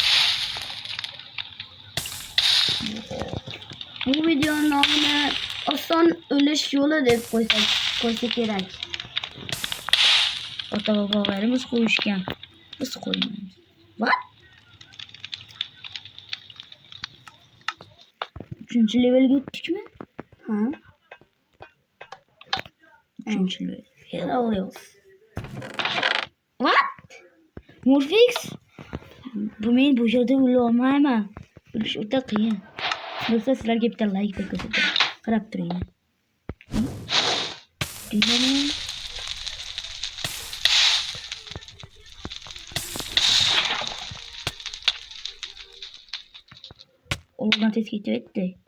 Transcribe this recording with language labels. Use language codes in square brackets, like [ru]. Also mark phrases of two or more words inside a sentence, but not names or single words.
[uz] Bu videoning nomini oson o'lish yo'li deb qo'ysa kerak. Ota-bobolarimiz qo'yishgan. Biz qo'ymaymiz. What? 3-levelga o'tdikmi? Ha. 3-level. Hello. What? Morfix? Men bu yerda o'la olmayman. O'lish o'ta qiyin. Do'stlar, sizlarga bitta like ko'rsataman. Qarab turing. Oradan tez ketdi.